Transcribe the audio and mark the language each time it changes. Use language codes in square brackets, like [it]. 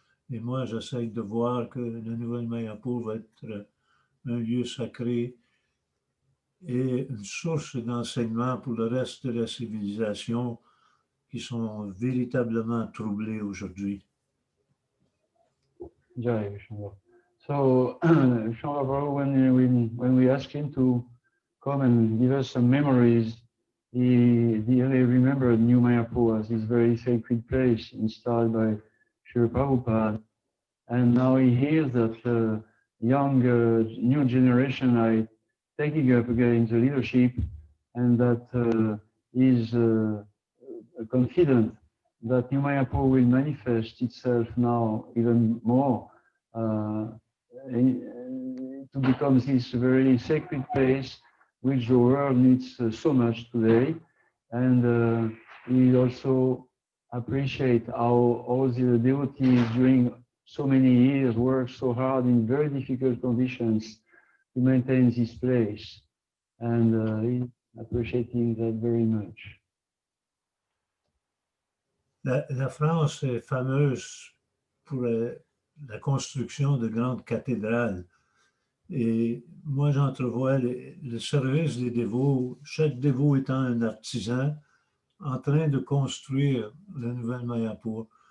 [fr] Et moi, j'essaie de voir que la nouvelle Mayapur va être un lieu sacré et une source d'enseignement pour le reste de la civilisation qui sont véritablement troublés aujourd'hui. Jai Visvambar. [en] So, Visvambar, when we asked him to come and give us some memories, he really remembered New Mayapur as this very sacred place installed by Srila Prabhupada. And now he hears that young, new generation are taking up again the leadership, and that is confident that New Mayapur will manifest itself now even more to to become this very sacred place which the world needs so much today. And we also appreciate how all the devotees during so many years work so hard in very difficult conditions to maintain this place. And appreciating that very much. [fr] La France est fameuse pour la construction de grandes cathédrales. Et moi, j'entrevois le service des dévots, chaque dévot étant un artisan en train de construire la nouvelle Mayapur.